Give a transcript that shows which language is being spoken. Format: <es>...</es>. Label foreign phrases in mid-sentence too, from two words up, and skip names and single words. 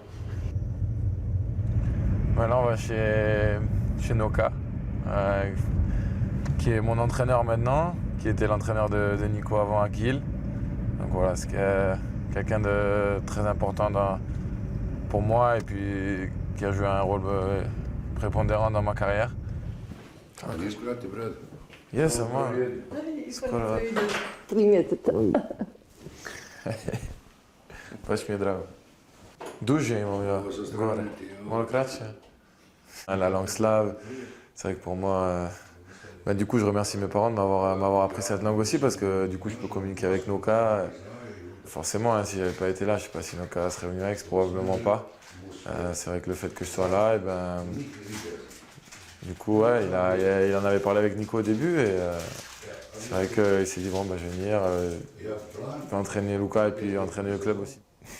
<fr>Maintenant, on va chez Noka, qui est mon entraîneur maintenant, qui était l'entraîneur de Nico avant à Kiel. Donc voilà, c'est quelqu'un de très important pour moi et puis qui a joué un rôle prépondérant dans ma carrière. Yes, moi.</fr> <hr>Baš mi je drago. Duže imam ja gore. Malo kraće.</hr> <fr>La langue slave, c'est vrai que pour moi, du coup je remercie mes parents de m'avoir appris cette langue aussi parce que du coup je peux communiquer avec Noka. Forcément, hein, si j'avais pas été là, je sais pas si Noka serait venu avec, probablement pas. C'est vrai que le fait que je sois là, du coup ouais, il en avait parlé avec Nico au début et c'est vrai qu'il s'est dit bon je vais venir, je vais entraîner Luka et puis entraîner le club aussi.</fr>